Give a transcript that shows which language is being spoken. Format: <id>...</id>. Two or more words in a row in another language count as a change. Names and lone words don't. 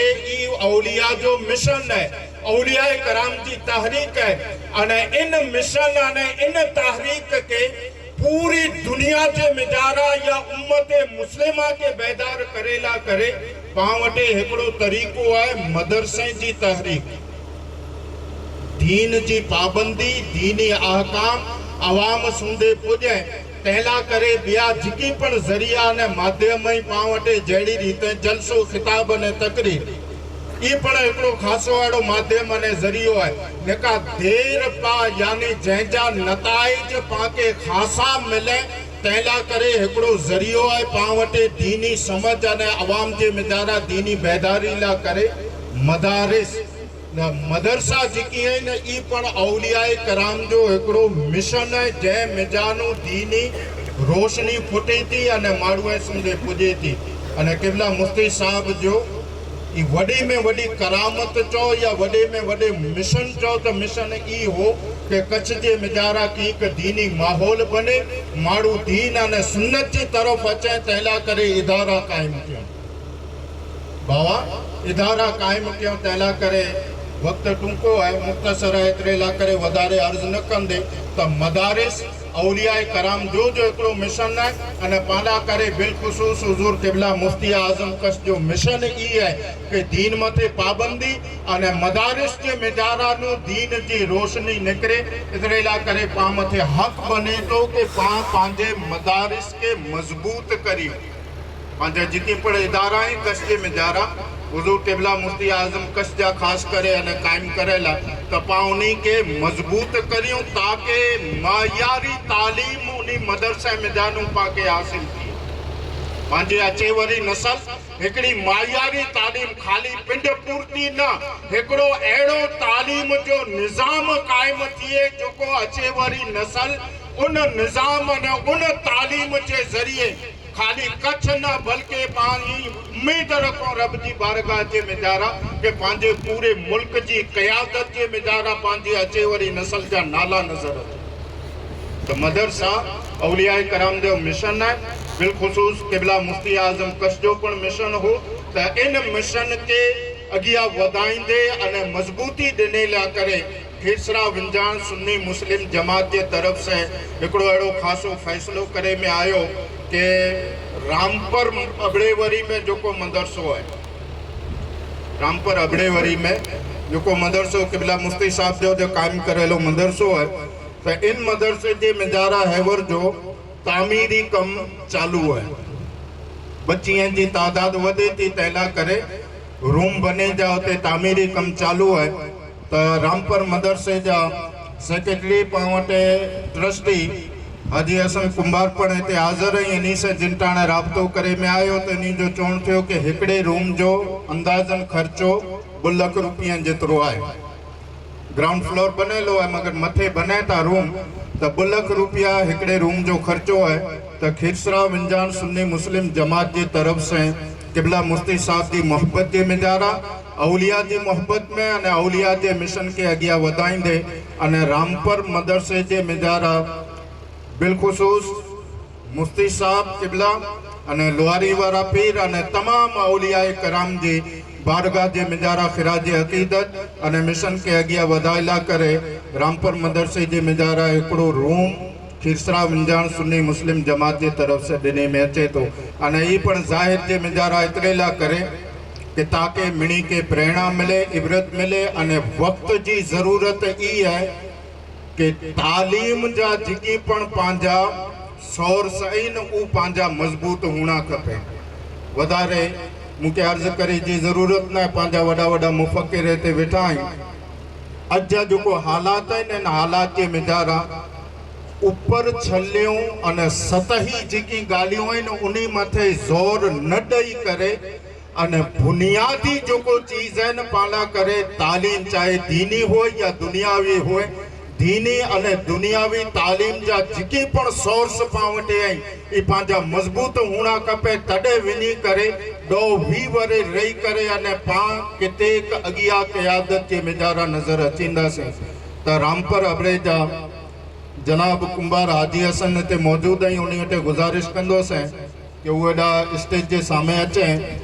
<kfr>ई औलिया जो मिशन है, औलिया कराम जी तहरीक है अने इन मिशन अने इन तहरीक के पूरी दुनिया के मिजारा या उम्मत मुस्लिमा के बेदार करेला करे पां वटे हिकड़ो तरीको है मदरसे जी तहरीक, दीन जी पाबंदी दीनी अहकाम आवाम सुंदे पुजे तहला करे बिया जिकी पण जरिया ने माध्यम ही पां वटे जड़ी रीते जलसो खिताब ने तकरीर ई पण एकड़ो खासो वाड़ो माध्यम अने जरियो है नेका देर पा यानी जंहिंजा नताइज पाके खासा मिले तहला करे एकड़ो जरियो है पां वटे दीनी समझ अने आवाम जे मिजारा दीनी बेदारी ला करे मदारिस मदरसा जिकी है न ई पण औलिया कराम जो एकड़ो मिशन है जै मिजानो दीनी रोशनी फुटे थी अने माड़ुए सुंदे पुजे थी अने किबला मुफ्ती साहब जो ई वडे में वडी करामत चो या वडे में वडे मिशन चो तो मिशन ई हो कि कच्छ जे मिजारा की एक दीनी माहौल बने माड़ू दीन अने सुन्नत जी तरफ अचे तहला करे इदारा कायम किया बाबा इदारा कायम किया तहला करे वक्त टूंको है मुख्तसर है एतरे ला करे वधारे अर्ज न कंदे तो मदारिस औलिया कराम जो एकड़ो मिशन है अने पाला करे बिलखुसूस हुजूर किबला मुफ्ती आजम कश जो मिशन ई है कि दीन मथे पाबंदी अने मदारिस के मिजारा नु दीन जी रोशनी निकरे एतरे ला करे पा मथे हक बने तो कि पा पांजे मदारिस के मजबूत करी पांजे जिकी पण इदारा है कश के मिजारा हुजूर किबला मुफ्ती आजम कश जा खास करे अने कायम करेला त पाउनी के मजबूत करियो ताकि मायारी तालीम उनी मदरसे में जानू पाके हासिल थी पांजे अचे वरी नस्ल एकड़ी मायारी तालीम खाली पिंड पूर्ति न एकड़ो एड़ो तालीम जो निजाम कायम थिए जोको अचे वरी नस्ल उन निजाम ने उन तालीम के जरिए खाली कच्छ न बल्कि पानी उम्मीद रखो रब जी बारगाह जे मिजारा के पांजे पूरे मुल्क जी क़यादत जे मिजारा पांजे अचे वरी नस्ल जा नाला नजर तो मदरसा औलिया कराम जो मिशन है बिलखुसूस किबला मुफ्ती आजम कश जो पण मिशन हो तो इन मिशन के अगिया वधाइंदे अने मजबूती देने ला करे खीरसरा विंजान सुन्नी मुस्लिम जमात के तरफ से एकड़ो एड़ो खासो फैसलो करे में आयो कि रामपर अबड़ेवरी में जो को मदरसो है रामपर अबड़ेवरी में जो को मदरसो किबला मुफ्ती साहब जो कायम करेलो मदरसो है तो इन मदरसे के मिजारा हैवर जो तामीरी कम चालू है बच्चियों की तादाद वधे थी तहला करे रूम बने जा उते तामीरी कम चालू है तो रामपर मदरसे जा सेक्रेटरी पावटे ट्रस्टी हाजी हसन कुंभार पण हिते हाज़िर है इन्हीं से जिनटाणे राब्तो करे में आयो तो इन्हीं जो चवण थियो कि हिकड़े रूम जो अंदाजन खर्चो 2 लाख रुपया जेतरो है ग्राउंड फ्लोर बनेलो है मगर मथे बने था रूम तो 2 लाख रुपया हिकड़े रूम जो खर्चो है तो खीरसरा विंजान सुन्नी मुस्लिम जमात की तरफ से किबला मुफ्ती साहब की मोहब्बत के मिजारा औलिया की मोहब्बत में अने औलिया के मिशन के अगिया वधाइंदे अने रामपर मदरसे के मिजारा बिलखुसूस मुफ्ती साहब किबला अने लोहारी वारा पीर अने तमाम औलिया कराम जी बारगाह जे मिजारा खिराज अकीदत अने मिशन के अगिया वधाइला करे रामपर मदरसे जे मिजारा एकड़ो रूम खीरसरा विंजान सुन्नी मुस्लिम जमात की तरफ से दिने में अचे तो अने ई पण जाहिर जे मिजारा एतरेला करे कि ताकि मिणी के प्रेरणा मिले इबरत मिले अने वक्त की जरूरत ई है કે</kfr> <sd>તાલીમ जा जेकी पण पंहिंजा सोर्स आहिनि उहे पंहिंजा मज़बूत हुअणा खपे। वधारे मूंखे अर्ज़ु करे जी ज़रूरत न आहे, पंहिंजा वॾा वॾा मुफ़क्किर हिते वेठा आहिनि। अॼु जा जेको हालात आहिनि इन हालात जे मिजारा ऊपर छलियूं अने सतही जेकी ॻाल्हियूं आहिनि उन मथे ज़ोर न ॾेई करे अने बुनियादी जेको चीज़ आहिनि पाला करे तालीम चाहे दीनी हो या दुनियावी हो, दीनी अने दुनियावी तालीम जा जेके पण सोर्स पां वटि आहिनि इहे पंहिंजा मज़बूत हुअणा खपे। तॾहिं वञी करे ॾो वी वरे रही करे अने पां किथे अॻियां क़यादत जे मिजारा नज़र अचींदासीं। त रामपर अबरे जा जनाब कुंभार हाजी हसन हिते मौजूद आहिनि, उन वटि गुज़ारिश कंदोसीं कि उहे हेॾा स्टेज जे साम्हूं अचनि।</sd>